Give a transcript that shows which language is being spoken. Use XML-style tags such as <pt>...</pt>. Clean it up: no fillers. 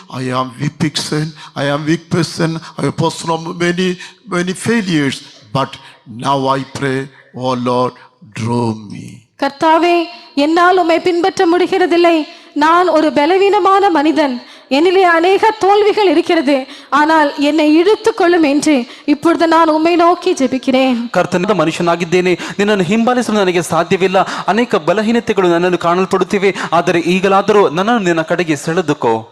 <en>I am weak person. I am weak person. I am a person of many failures. But now I pray, oh Lord, draw me.</en> <ta>கர்த்தாவே, என்னால் உம்மை பின்பற்ற முடிகிறதில்லை. நான் ஒரு பலவீனமான மனிதன். என்னிலே அநேக தோல்விகள் இருக்கிறது, ஆனால் என்னை இழுத்து கொள்ளும் என்று இப்பொழுது நான் உம்மை நோக்கி ஜெபிக்கிறேன்.</ta> <kn>ಕರ್ತನಿಂದ ಮನುಷ್ಯನಾಗಿದ್ದೇನೆ, ನಿನ್ನನ್ನು ಹಿಂಬಾಲಿಸಲು ನನಗೆ ಸಾಧ್ಯವಿಲ್ಲ, ಅನೇಕ ಬಲಹೀನತೆಗಳು ನನ್ನನ್ನು ಕಾಣಲ್ಪಡುತ್ತಿವೆ, ಆದರೆ ಈಗಲಾದರೂ ನನ್ನನ್ನು ನಿನ್ನ ಕಡೆಗೆ ಸೆಳೆದುಕೋ.</kn>